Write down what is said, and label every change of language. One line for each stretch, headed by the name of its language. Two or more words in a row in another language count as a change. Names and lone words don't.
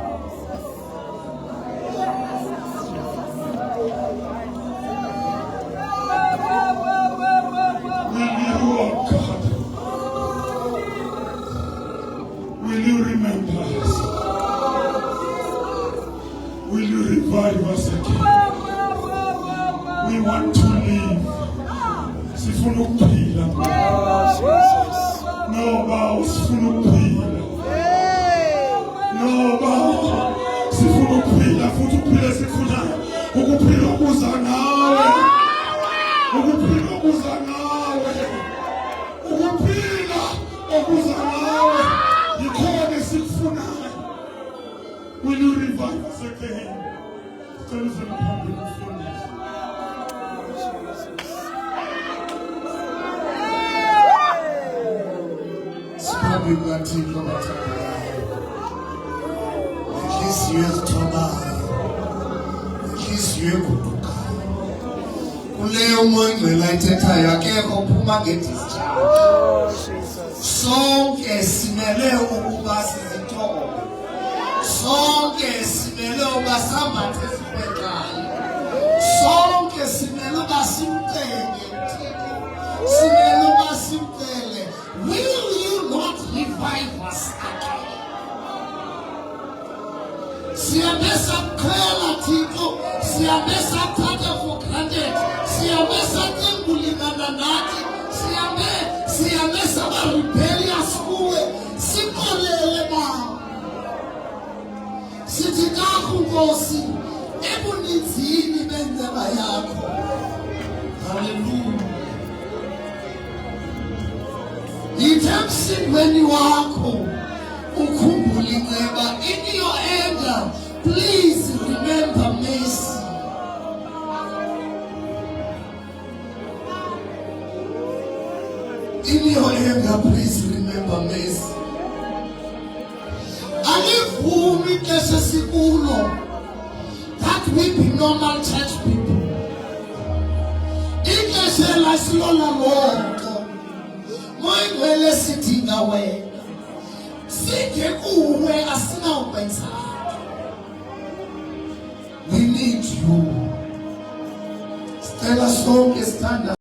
English: Will you, oh God, will you remember us? Will you revive us again? We want to live.
Xhosa: Sifuna ukuphila.
English: Oh, Jesus.
Xhosa: No, Bawo, sifuna ukuphila. No, Bawo, sifuna ukuphila. Futhi ukuphila sikufunayo. Ukuphila okuza nawe. Ukuphila okuza nawe. Ukuphila okuza nawe. Yikhona esikufunayo.
English: Will you revive us again? Tell us in the public fullness.
Xhosa: Siphambi kukaThixo abathandayo, inhliziyo ezithobayo, inhliziyo eguqukayo. Kuleyo umoya ingcwele ayithethayo akekho uphuma ngedischarge.
English: Oh, Jesus.
Xhosa: Sonke simele ukuba sizithobe. Sonke simele ukuba sambathe sibekayo. Sonke simele ukuba simcenge uThixo. Simele ukuba simcele.
English: Will you not revive us again?
Xhosa: Siyabe sakukhwela Thixo, siyabe sakuthatha
English: for granted,
Xhosa: siyabe sacinga nathi, siyabe saba rebellious kuwe, sikolele Baba. Sithi kakho Nkosi ebuninzini bendaba yakho. Hallelujah. Emsindweni wakho ukhumbule inceba.
English: In your anger, please remember mercy. In your anger, please remember mercy.
Xhosa: Alivumi ixesha sikulo
English: that we be normal church people.
Xhosa: Asilola lonto. Moyingcwele sidinga wena. Singekuwe asinawukwenza.
English: We need you. Stella
Xhosa: sonke sithanda